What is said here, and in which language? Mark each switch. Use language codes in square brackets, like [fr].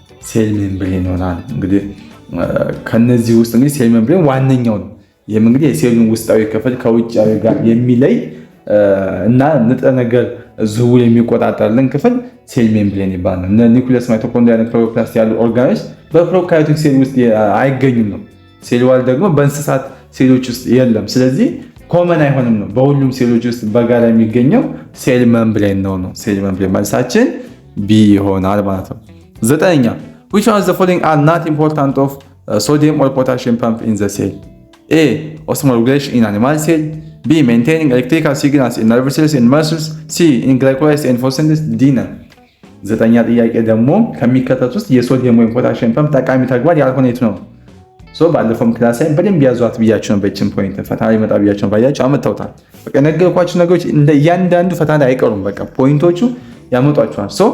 [am] ሴል ሜምብሬን ይሆናል። እንግዲህ ከነዚህ ውስጥ እንግዲህ ሴል ሜምብሬን ዋነኛው ነው። ይህም እንግዲህ የሴሉን ውስጣዊ ክፍል ከውጫዊ ጋር የሚለይ እና ንጥረ ነገር ዝውውር የሚቆጣጠርልን ክፍል ሴል ሜምብሬን ይባላል። እነ ኒኩለስ፣ ማይቶኮንድሪያ፣ ክሎሮፕላስት ያሉ ኦርጋኖች በፕሮካሪዮቲክ ሴል ውስጥ አይገኙም ነው። ሴል ዋል ደግሞ በእንስሳት ሴሎች ውስጥ የለም። ስለዚህ ኮመን አይሆንም ነው። በሁሉም ሴሎች ውስጥ በጋራ የሚገኘው ሴል ሜምብሬን ነው። ሴል ሜምብሬን መልሳችን ቢ ይሆናል ማለት ነው። 9ኛ [en] which one of the following are not important of sodium or potassium pump in the cell? A osmoregulation in animal cell, B maintaining electrical signals in nervous cells and muscles, C in glycolysis and photosynthesis, D none. [am] 9ኛ ጥያቄ ደግሞ ከሚከተሉት ውስጥ የሶዲየም ወይም ፖታሲየም ፐምፕ ጠቃሚ ተግባር ያልሆነ የቱ ነው? ባለፈውም ክላስ ላይ በደንብ ያዟት ብያቸው ነው። በችን ፖይንት ፈተና ይመጣ ብያቸው ነው። ባያቸው አመጣውታል። በቃ ነገርኳችሁ ነገሮች እንደ እያንዳንዱ ፈተና ላይ አይቀሩም። በቃ ፖይንቶቹ ያመጧቸዋል።